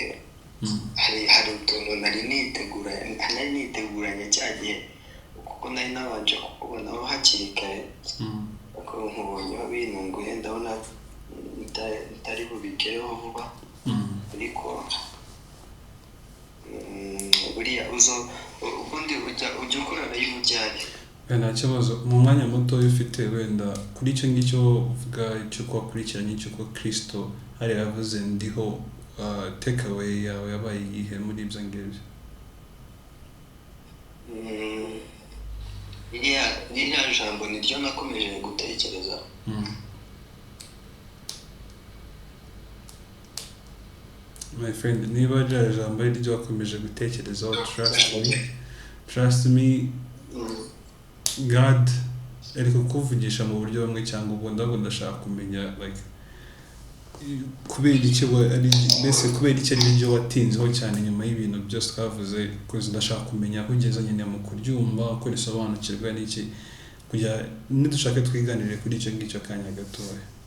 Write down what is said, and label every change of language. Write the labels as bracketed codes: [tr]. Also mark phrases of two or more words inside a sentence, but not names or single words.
[rw] Hari utuntu nari niteguranye cyagiye kuko nari nabanje kukubonaho hakiri kare, kuko nkubonyeho bintunguye ndabona bitari bubigereho vuba, ariko buriya ubundi ujya ukorana y'umujyari. Nta kibazo, mu mwanya muto ufite wenda kuri icyo ngicyo uvuga icyo wakurikiranye cy'uko Kristo hari yavuze ndiho, [en] take away [rw] yawe yabaye iyihe muri ibyo ngibyo? Iriya jambo niryo nakomeje gutekereza. [en] My friend, [rw] niba rya jambo ari ryo wakomeje gutekerezaho, [en] trust me, God ari [rw] kukuvugisha mu buryo bumwe cyangwa ubundi, ahubwo ndashaka kumenya like kubera iki ari byo watinzeho cyane nyuma y'ibintu byose twavuze, kuko ndashaka kumenya aho ugeze nyine mu kuryumva, uko risobanukirwa n'iki, kugira nidushaka twiganire kuri icyo ngicyo kanya gatoya.